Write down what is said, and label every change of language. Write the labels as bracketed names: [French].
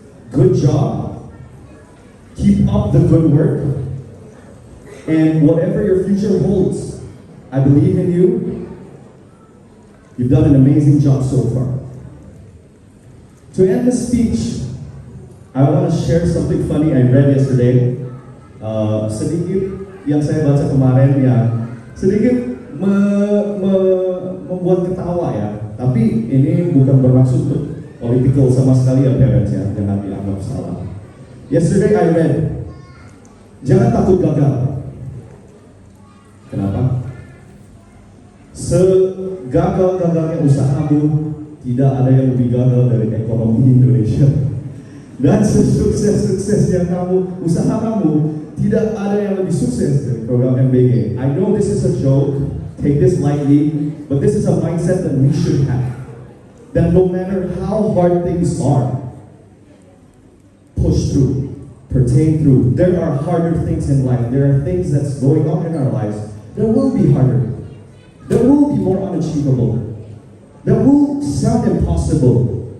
[English] Good job. Keep up the good work. And whatever your future holds, I believe in you. You've done an amazing job so far. To end the speech, I want to share something funny I read yesterday. [Indonesian] Sedikit yang saya baca kemarin yang sedikit membuat ketawa ya. Tapi ini bukan bermaksud untuk political sama sekali ya parents ya, jangan dianggap salah. [English] Yesterday I read, [Indonesian] jangan takut gagal. Kenapa? Segagal-gagalnya usahamu, tidak ada yang lebih gagal dari ekonomi Indonesia. Dan sesukses-suksesnya usaha kamu, tidak ada yang lebih sukses dari program MBG. [English] I know this is a joke, take this lightly, but this is a mindset that we should have. That no matter how hard things are, push through, pertain through. There are harder things in life. There are things that's going on in our lives that will be harder, that will be more unachievable, that will sound impossible.